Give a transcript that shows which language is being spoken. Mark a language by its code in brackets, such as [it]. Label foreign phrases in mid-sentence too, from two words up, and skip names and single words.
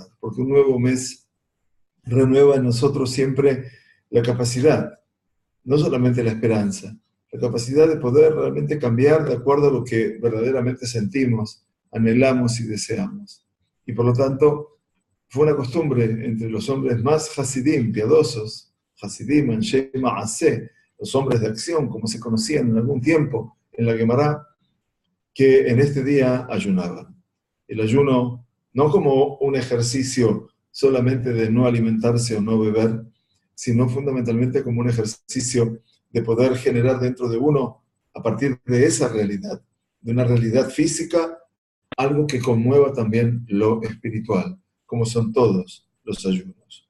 [es] Porque un nuevo mes renueva en nosotros siempre la capacidad, no solamente la esperanza, la capacidad de poder realmente cambiar de acuerdo a lo que verdaderamente sentimos, anhelamos y deseamos. Y por lo tanto, fue una costumbre entre los hombres más hasidim, piadosos, [he] חסידים, אנשי מעשה, [es] los hombres de acción, como se conocían en algún tiempo en la Gemara, que en este día ayunaban. El ayuno no como un ejercicio solamente de no alimentarse o no beber, sino fundamentalmente como un ejercicio de poder generar dentro de uno, a partir de esa realidad, de una realidad física, algo que conmueva también lo espiritual, como son todos los ayunos.